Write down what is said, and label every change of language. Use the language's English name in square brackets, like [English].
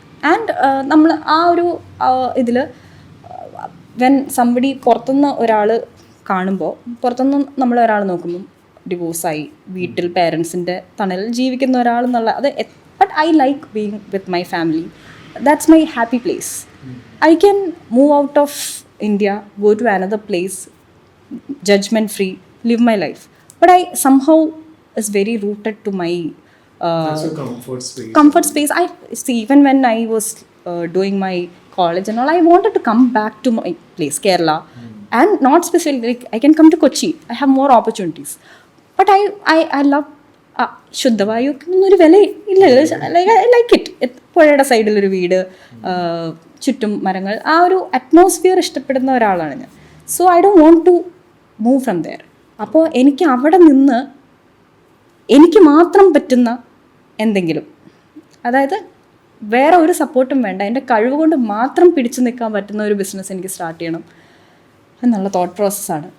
[Malayalam] And നമ്മൾ ആ ഒരു ഇതിൽ [English] when somebody [Malayalam] പുറത്തുനിന്ന് ഒരാൾ കാണുമ്പോൾ, പുറത്തുനിന്ന് നമ്മൾ ഒരാൾ നോക്കുമ്പം ഡിവോഴ്സായി വീട്ടിൽ പേരൻസിൻ്റെ തണലിൽ ജീവിക്കുന്ന ഒരാൾ എന്നുള്ള അത്. [English] But I like being with my family. That's my happy place. I can move out of India, go to another place, judgment free, live my life. But I somehow is very rooted to my that's your comfort space. I see, even when I was doing my college and all, I wanted to come back to my place, Kerala. And not specifically, like, I can come to Kochi, I have more opportunities. But I love [Malayalam] ശുദ്ധവായു എന്നൊരു വില ഇല്ല. [English] I like it. [Malayalam] പുഴയുടെ സൈഡിലൊരു വീട്, ചുറ്റും മരങ്ങൾ, ആ ഒരു അറ്റ്മോസ്ഫിയർ ഇഷ്ടപ്പെടുന്ന ഒരാളാണ് ഞാൻ. [English] So I don't want to move from there. [Malayalam] അപ്പോൾ എനിക്ക് അവിടെ നിന്ന് എനിക്ക് മാത്രം പറ്റുന്ന എന്തെങ്കിലും, അതായത് വേറെ ഒരു സപ്പോർട്ടും വേണ്ട, എൻ്റെ കഴിവ് കൊണ്ട് മാത്രം പിടിച്ചു നിൽക്കാൻ പറ്റുന്ന ഒരു ബിസിനസ് എനിക്ക് സ്റ്റാർട്ട് ചെയ്യണം എന്നുള്ള തോട്ട് പ്രോസസ്സാണ്.